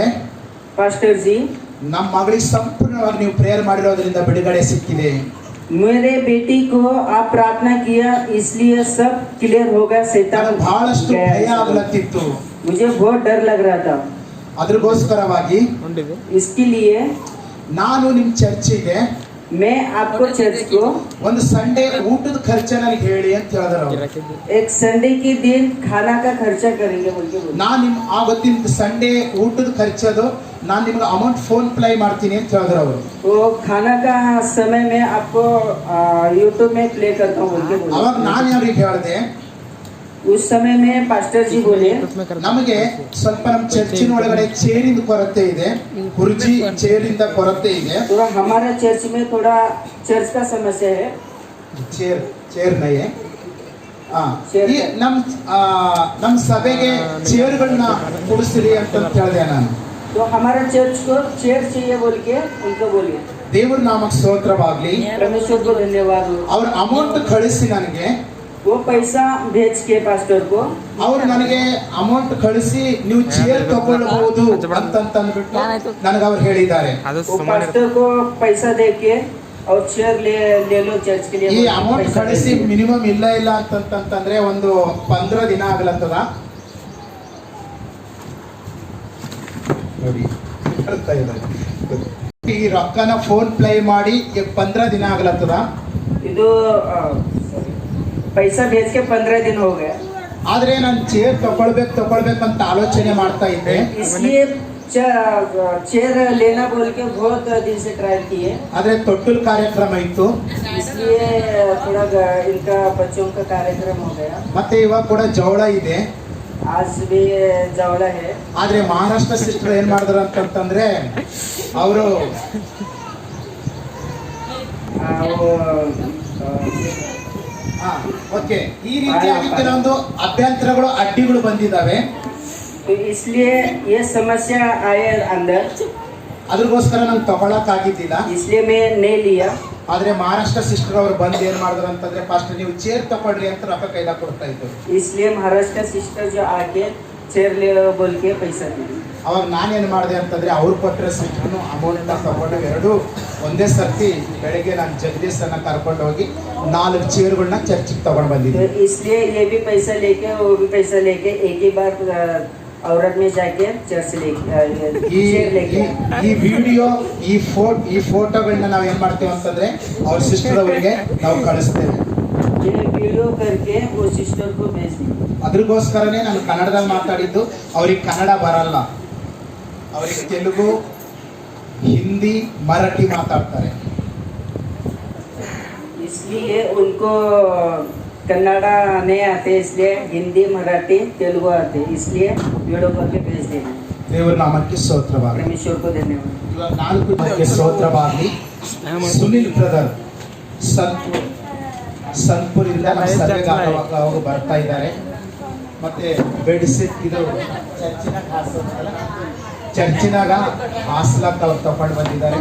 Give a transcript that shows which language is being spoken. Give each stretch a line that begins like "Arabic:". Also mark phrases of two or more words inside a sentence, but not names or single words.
Hindi: पास्टर जी
Kannada: ನಮ್ಮ ಮಗಳಿಗೆ ಸಂಪೂರ್ಣವಾಗಿ ನೀವು ಪ್ರೇಯರ್ ಮಾಡಿರೋದ್ರಿಂದ ಬಿಡುಗಡೆ ಸಿಕ್ಕಿದೆ.
Hindi: मेरे बेटी को आप प्रार्थना किया इसलिए सब क्लियर हो गया. शैतान
Kannada: ಬಹಳಷ್ಟು ಭಯ ಆಗ್ಲತ್ತಿತ್ತು.
Hindi: मुझे बहुत डर लग रहा था.
Kannada: ಅದಕ್ಕೋಸ್ಕರವಾಗಿ
Hindi: इसके लिए
Kannada: ನಾನು ನಿಮ್ಮ ಚರ್ಚಿಗೆ
Hindi: मैं आपको चर्च को
Kannada: ಒಂದು ಸಂಡೇ ಊಟದ ಖರ್ಚು ನನಗೆ ಹೇಳಿ ಅಂತ ಹೇಳಿದ್ರು.
Hindi: एक संडे के दिन खाना का खर्चा करेंगे बोल के बोले.
Kannada: ನಾನು ನಿಮ್ಮ ಆವತ್ತಿನ ಸಂಡೇ ಊಟದ ಖರ್ಚದು ನಾನು ನಿಮಗೆ ಅಮೌಂಟ್ ಫೋನ್ ಪ್ಲೇ ಮಾಡ್ತೀನಿ ಅಂತ ಹೇಳಿದ್ರು ಅವರು.
Hindi: वो खाना का समय में आपको यूट्यूब में प्ले करता हूँ बोल के बोले.
Kannada: ಅವಾಗ ನಾನು ಅವ್ರಿಗೆ ಹೇಳಿದೆ,
Hindi: उस समय में पास्टर जी बोले
Kannada: ನಮಗೆ ಸ್ವಲ್ಪ ನಮ್ಮ ಚರ್ಚಿನ ಒಳಗಡೆ ಚೇರಿಂದ ಕೊರತೆ ಇದೆ, ಕುರ್ಚಿ ಚೇರಿಂದ ಕೊರತೆ ಇದೆ.
Hindi: थोड़ा हमारा चर्च में थोड़ा चर्च का समस्या है. चेयर नहीं है.
Kannada: ಆ, ಈ ನಮ್ಮ ಸಭೆಗೆ ಚೇರ್ಗಳನ್ನ ಕೊಡಿಸ್ರಿ ಅಂತ ಹೇಳಿದೆ ನಾನು.
Hindi: तो हमारा चर्च को चेयर चाहिए बोल के उनको बोलिए.
Kannada: ದೇವ್ರ ನಾಮಕ್ಕೆ ಸ್ತೋತ್ರವಾಗ್ಲಿ.
Hindi: परमेश्वर को धन्यवाद.
Kannada: ಅವ್ರ ಅಮೌಂಟ್ ಕಳಿಸಿ ನನಗೆ,
Hindi: वो पैसा भेज के पास्टर को,
Kannada: ಅವ್ರು ನನಗೆ ಅಮೌಂಟ್ ಕಳಿಸಿ ನೀವು ಚೇರ್ ತಗೊಳ್ಬಹುದು ಅಂತಂದ್ಬಿಟ್ಟು ನನಗೆ ಅವ್ರು ಹೇಳಿದ್ದಾರೆ.
Hindi: वो पास्टर को पैसा दे के और चेयर ले लो चर्च के लिए.
Kannada: ಈ ಅಮೌಂಟ್ ಕಳಿಸಿ ಮಿನಿಮಮ್ ಇಲ್ಲ ಅಂತಂತಂದ್ರೆ ಒಂದು 15 ದಿನ ಆಗ್ಲತ್ತದ ನೋಡಿ. ಬರ್ತಾ ಇದ್ದಾರೆ. ಈ ರೊಕ್ಕನ ಫೋನ್ ಪ್ಲೇ ಮಾಡಿ 15 ದಿನ ಆಗ್ಲತ್ತದ.
Hindi: ಇದು पैसा भेज के 15 दिन हो गए.
Kannada: ಆದ್ರೆ ನಾನು ಚೇರ್ ತಗೊಳ್ಬೇಕಂತ ಆಲೋಚನೆ ಮಾಡ್ತಾ ಇದ್ದೆ.
Hindi: इसलिए चेयर लेना बोल के बहुत दिन से ट्राई किए.
Kannada: ಆದ್ರೆ ತೊಟ್ಟಲ್ ಕಾರ್ಯಕ್ರಮ ಇತ್ತು,
Hindi: इसलिए थोड़ा इनका बच्चों का कार्यक्रम हो गया.
Kannada: ಮತ್ತೆ ಇವಾಗ ಕೂಡ ಜವಳ ಇದೆ.
Hindi: आज भी जवड़ा है.
Kannada: ಆದ್ರೆ ಮಹಾರಾಷ್ಟ್ರ ಸಿಸ್ಟರ್ ಏನ್ ಮಾಡಿದ್ರು ಅಂತಂದ್ರೆ ಅವರು ಓಕೆ ಈ ರೀತಿಯಾಗಿ ಕೆಲವೊಂದು ಅಭ್ಯಂತರಗಳು ಅಡ್ಡಿಗಳು ಬಂದಿದ್ದಾವೆ.
Hindi: तो इसलिए ये समस्या आए अंदर,
Kannada: ಅದ್ರಗೋಸ್ಕರ ನಾನು ತಗೊಳಕ್ ಆಗಿದ್ದಿಲ್ಲ.
Hindi: इसलिए मैं नहीं लिया.
Kannada: ಆದ್ರೆ ಮಹಾರಾಷ್ಟ್ರ ಸಿಸ್ಟರ್ ಅವರು ಬಂದು ಏನ್ ಮಾಡಿದ್ರು ಅಂತಂದ್ರೆ ಫಸ್ಟ್ ನೀವು ಚೇರ್ ತಗೊಳ್ರಿ ಅಂತ ರೊಕ್ಕ ಕೈದಾಗ ಕೊಡ್ತಾ ಇದ್ರು.
Hindi: इसलिए महाराष्ट्र सिस्टर जो आके चेयर ले बोल के पैसा दी.
Kannada: ಅವಾಗ ನಾನೇನ್ ಮಾಡಿದೆ ಅಂತಂದ್ರೆ ಅವ್ರು ಕೊಟ್ಟರೆ ಸಿಸ್ಟರ್ನು ಅಮೌಂಟ್ ತಗೊಂಡು ಎರಡು ಒಂದೇ ಸರ್ತಿ ಬೆಳಗ್ಗೆ ನಾನು ಜಗದೀಶನ್ನ ಕರ್ಕೊಂಡು ಹೋಗಿ 4 ಚೇರ್ಗಳನ್ನ ಚರ್ಚಿಗೆ ತಗೊಂಡು ಬಂದಿದ್ದೆ.
Hindi: तो इसलिए ये भी पैसा लेके वो भी पैसा लेके एक ही बार औरत में जाके चर्च लेके
Kannada: ಈ ವಿಡಿಯೋ ಈ ಫೋಟೋಗಳನ್ನ ನಾವು ಏನ್ ಮಾಡ್ತೇವೆ ಅಂತಂದ್ರೆ ಅವ್ರ ಸಿಸ್ಟರ್ ಅವರಿಗೆ ನಾವು ಕಳಿಸ್ತೇವೆ.
Hindi: ये वीडियो करके वो सिस्टर को भेज दी.
Kannada: ಅದ್ರಗೋಸ್ಕರನೇ ನಾನು ಕನ್ನಡದಲ್ಲಿ ಮಾತಾಡಿದ್ದು. ಅವ್ರಿಗೆ ಕನ್ನಡ ಬರಲ್ಲ, ಅವರಿಗೆ ತೆಲುಗು, ಹಿಂದಿ, ಮರಾಠಿ ಮಾತಾಡ್ತಾರೆ.
Hindi: इसलिए उनको कन्नड़ा नहीं आते, इसलिए हिंदी मराठी तेलुगु आते, इसलिए वीडियो करके भेज देना.
Kannada: ದೇವರ ನಾಮಕ್ಕೆ ಸ್ತೋತ್ರವಾಗಲಿ.
Hindi: परमेश्वर को धन्यवाद.
Kannada: ಇವಾಗ 4 ಜನಕ್ಕೆ ಸ್ತೋತ್ರವಾಗಲಿ. ಸುನಿಲ್ ಬ್ರದರ್ ಸನ್ಪುರಿಂದ ನಮ್ಮ ಸಭೆಗೆ ಅವಾಗ ಬರ್ತಾ ಇದ್ದಾರೆ. ಮತ್ತೆ ಬೆಡ್ಶೀಟ್ ಇದು ಚರ್ಚಿನಾಗ ಹಾಸ್ಲಾಕ್ ಅವ್ರು ತಗೊಂಡು ಬಂದಿದ್ದಾರೆ.